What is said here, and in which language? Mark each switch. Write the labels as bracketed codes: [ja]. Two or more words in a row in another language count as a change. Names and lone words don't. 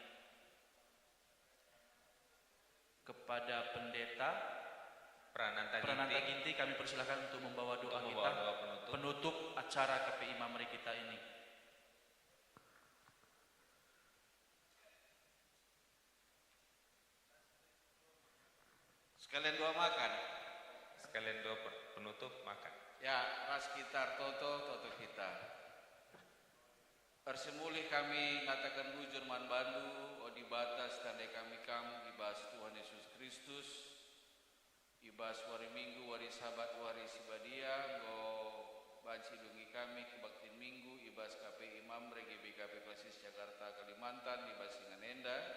[id] Kepada Pendeta Prananta Ginti kami persilahkan untuk membawa doa kita penutup acara KPI Mamre kita ini. Sekalian doa makan. Sekalian doa penutup makan. Ya, [btx] ras kita toto kita. Persemulih kami ngatakan bujur man bandu, odi batas tandai kami ibas Tuhan Yesus Kristus, ibas wari minggu, wari sabat, wari sibadia, go banci dungi kami kebaktin minggu, ibas KPI Mamre, GBKP Klasis Jakarta Kalimantan, ibas Singanenda,